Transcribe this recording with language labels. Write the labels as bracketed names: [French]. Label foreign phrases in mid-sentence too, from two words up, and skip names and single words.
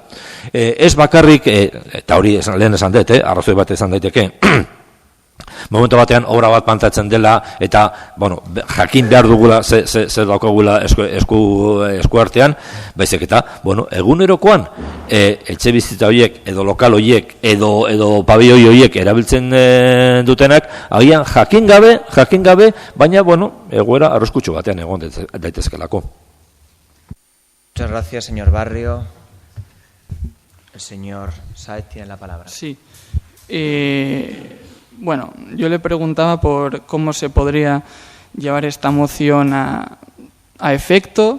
[Basque] Ez bakarrik, eta hori lehen esan dut, arrazoi bat esan daiteke, momentu batean obra bat plantatzen dela eta, bueno, jakin behar dugula zer daukagula esku artean, baizik eta, bueno, egunerokoan etxe bizitza horiek edo lokal horiek edo pabioi horiek erabiltzen dutenak, agian jakin gabe, baina, bueno, egoera arroskutxo batean egon daitezkelako. [Spanish] Muchas gracias, señor Barrio. El señor Sáez tiene la palabra. Sí. Bueno, yo le preguntaba por cómo se podría llevar esta moción a efecto.